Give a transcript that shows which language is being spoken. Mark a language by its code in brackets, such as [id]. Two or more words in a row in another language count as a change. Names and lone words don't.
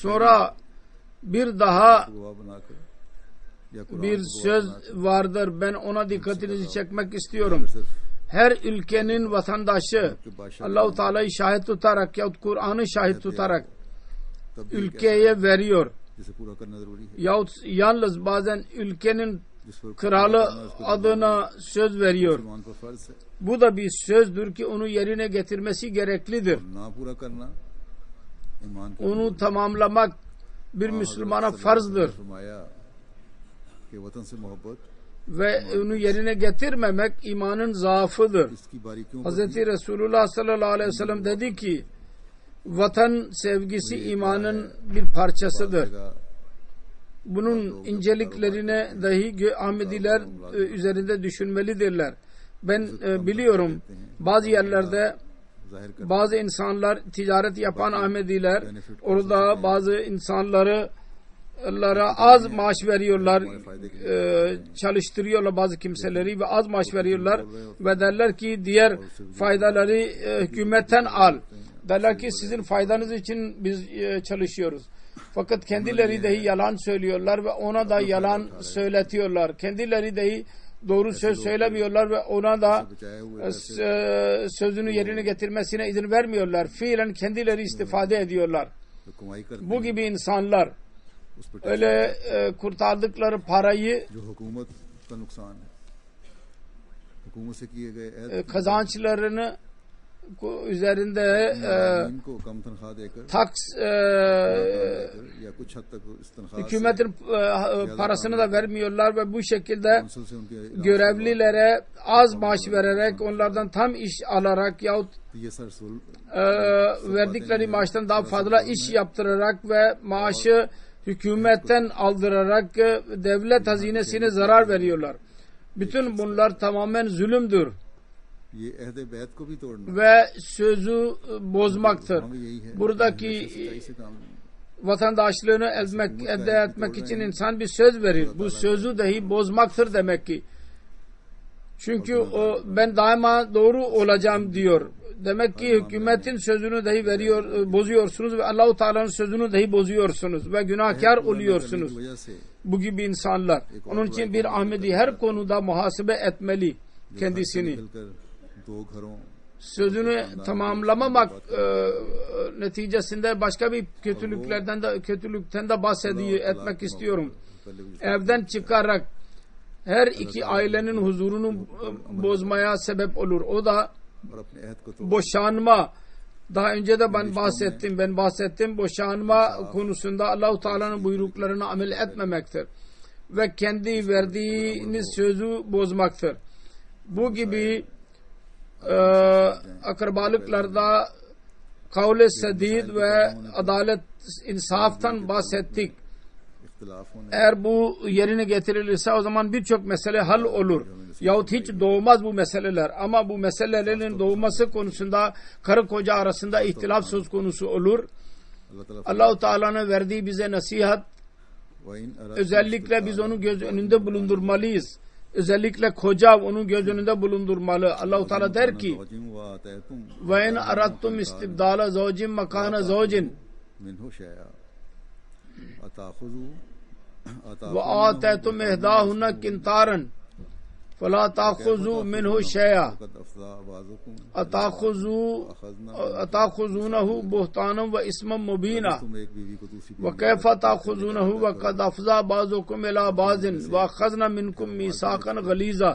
[tr] Sonra bir daha [ur] گواہ بنا کر یا قرآن [tr] bir [ur] کو گواہ [tr] söz [ur] بنا کر [tr] vardır. Ben ona dikkatinizi çekmek istiyorum. [ur] صرف [tr] Her ülkenin vatandaşı Allah-u Teala'yı şahit tutarak yahut Kur'an'ı şahit tutarak [ur] تب بھی [tr] ülkeye veriyor. [ur] جسے پورا کرنا ضروری ہے [tr] Yahut yalnız bazen ülkenin [ur] جس پر [tr] kralı adına söz veriyor. [ur] مسلمان پر فرض ہے [tr] Bu da bir sözdür ki onu yerine getirmesi gereklidir. [ur] نہ پورا کرنا ایمان کا [tr] Onu tamamlamak bir Müslümana farzdır. [ur] فرمایا کہ وطن سے محبت [tr] Ve onu yerine getirmemek imanın zaafıdır. [ur] اس کی باریکیوں [tr] Hz. Resulullah sallallahu aleyhi ve sellem dedi ki vatan sevgisi imanın bir parçasıdır. [ur] پر [tr] Bunun inceliklerine dahi Ahmediler üzerinde düşünmelidirler. Ben biliyorum bazı yerlerde [ur] ظاہر کر [tr] bazı insanlar ticaret yapan Ahmediler orada bazı insanlara az maaş veriyorlar, çalıştırıyorlar bazı kimseleri ve az maaş veriyorlar ve derler ki diğer faydaları hükümetten al. Derler ki sizin faydanız için biz çalışıyoruz. Fakat kendileri dahi yalan söylüyorlar ve ona da yalan söyletiyorlar. Kendileri dahi doğru söz söylemiyorlar ve ona da sözünü yerine getirmesine izin vermiyorlar. Fiilen kendileri istifade ediyorlar. [ur] جو کمائی کرتے [tr] Bu gibi insanlar [ur] اس پر [tr] öyle kurtardıkları parayı [ur] جو حکومت کا نقصان ہے حکومت سے کیے گئے عہد [tr] kazançlarını üzerinde [ur] کو کم تنخواہ دے کر [tr] taks [ur] یا کچھ حد تک اس تنخواہ [tr] hükümetin parasını da vermiyorlar ve bu şekilde [ur] کونسل سے ان کے [tr] görevlilere az maaş vererek onlardan tam iş alarak yahut [ur] یہ سر رسول [tr] verdikleri maaştan daha fazla iş yaptırarak ve maaşı hükümetten aldırarak devlet hazinesine zarar veriyorlar. Bütün bunlar tamamen zulümdür [ur] یہ عہد بیعت کو بھی توڑنا [tr] ve sözü bozmaktır. [ur] ہمیں یہی ہے [tr] Buradaki [ur] سچائی سے کام [tr] vatandaşlığını elde etmek için insan bir söz verir. Bu sözü dahi bozmaktır demek ki. Çünkü o ben daima doğru olacağım diyor. Demek ki hükümetin sözünü dahi bozuyorsunuz ve Allah-u Teala'nın sözünü dahi bozuyorsunuz ve günahkar oluyorsunuz. [ur] وجہ سے [tr] Bu gibi insanlar. Onun için bir Ahmedi her konuda muhasebe etmeli kendisini. [ur] مل کر دو گھروں [tr] Sözünü tamamlamamak neticesinde başka bir kötülükten de bahsediyor etmek istiyorum. evden çıkarak her iki ailenin huzurunu bozmaya sebep olur. O da [ur] اور اپنے عہد کو توڑ [tr] boşanma. Daha önce de ben bahsettim. Boşanma konusunda Allah-u Teala'nın buyruklarına amel etmemektir. Ve kendi verdiğiniz sözü bozmaktır. Bu gibi akrabalıklarda kavle sedid ve adalet insaftan bahsettik. [ur] اختلاف ہونے [tr] Eğer bu yerine getirilirse o zaman birçok mesele hal olur. Yahut hiç doğmaz bu meseleler. Ama bu meselelerin doğması konusunda karı koca arasında ihtilaf söz konusu olur. [ur] اللہ تعالیٰ [tr] Allah-u Teala'nın verdiği bize nasihat, [ar] وإن [tr] özellikle biz onu göz önünde bulundurmalıyız. Özellikle koca onu göz önünde bulundurmalı. Allah-u Teala der ki [ar] وإن أردتم استبدال زوج مكان زوج منه شيئا أتأخذونه وآتيتم إحداهن قنطارا فلا تأخذوا منه شيئا قد أفضى بعضكم أتأخذونه بهتانا وإثما مبينا [ur] تم ایک بیوی کو دوسری [ar] وكيف تأخذونه وقد أفضى بعضكم إلى بعض وأخذن منكم ميثاقا غليظا.